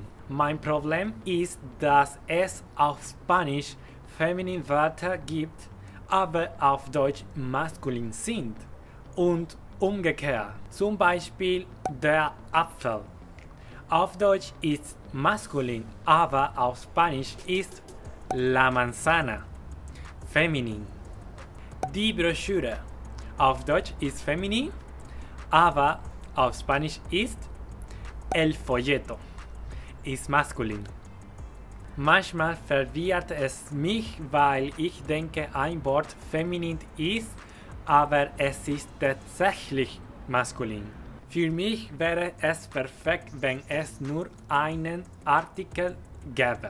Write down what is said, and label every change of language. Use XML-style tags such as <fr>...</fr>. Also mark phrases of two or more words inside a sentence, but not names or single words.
<de>Mein Problem ist, dass es auf Spanisch feminin Wörter gibt, aber auf Deutsch maskulin sind. Und umgekehrt. Zum Beispiel der Apfel. Auf Deutsch ist maskulin, aber auf Spanisch ist</de> <es>la manzana.</es> <de>Feminin. Die Broschüre. Auf Deutsch ist feminin, aber auf Spanisch ist</de> <es>el folleto.</es> <de>ist maskulin. Manchmal verwirrt es mich, weil ich denke, ein Wort feminin ist, aber es ist tatsächlich maskulin. Für mich wäre es perfekt, wenn es nur einen Artikel gäbe.</de>